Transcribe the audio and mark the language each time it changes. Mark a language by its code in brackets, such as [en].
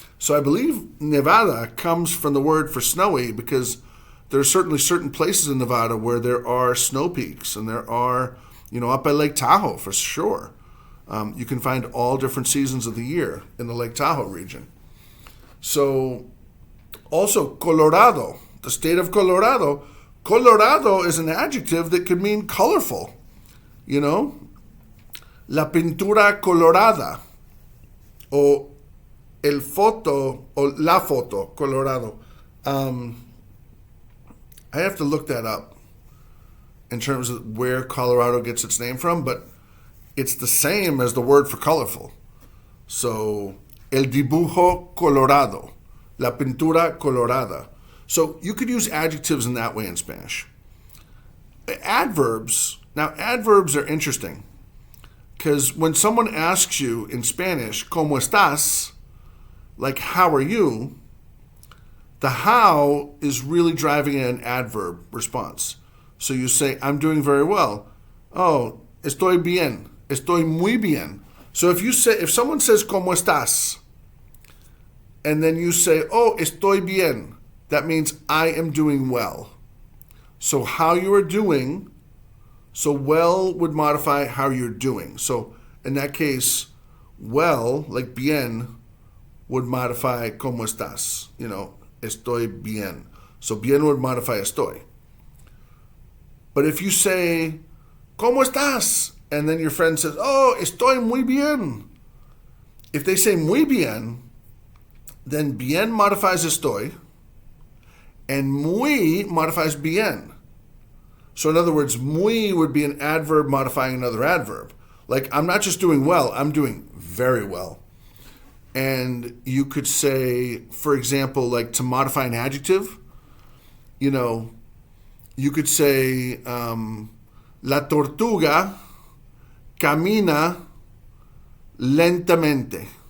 [en] So I believe Nevada comes from the word for snowy because there are certainly certain places in Nevada where there are snow peaks, and there are, up at Lake Tahoe for sure. You can find all different seasons of the year in the Lake Tahoe region. So also Colorado, the state of Colorado. Colorado is an adjective that could mean colorful. [es] La pintura colorada, o el foto, o la foto colorado. [en] I have to look that up in terms of where Colorado gets its name from, but it's the same as the word for colorful. [es] So, el dibujo colorado, la pintura colorada. [en] So you could use adjectives in that way in Spanish. Adverbs are interesting because when someone asks you in Spanish, [es] ¿Cómo estás? [en] Like, how are you? The how is really driving an adverb response. So you say, I'm doing very well. [es] Oh, estoy bien. Estoy muy bien. [en] So if someone says, [es] ¿Cómo estás? [en] And then you say, oh, [es] estoy bien, [en] that means I am doing well. So how you are doing, so well would modify how you're doing. So in that case, well, like bien, would modify [es] ¿Cómo estás? Estoy bien. [en] So bien would modify estoy. But if you say, [es] ¿Cómo estás? [en] And then your friend says, oh, [es] estoy muy bien. [en] If they say muy bien, then bien modifies estoy, and muy modifies bien. So in other words, muy would be an adverb modifying another adverb. Like, I'm not just doing well, I'm doing very well. And you could say, for example, like to modify an adjective, you could say, [es] la tortuga camina lentamente.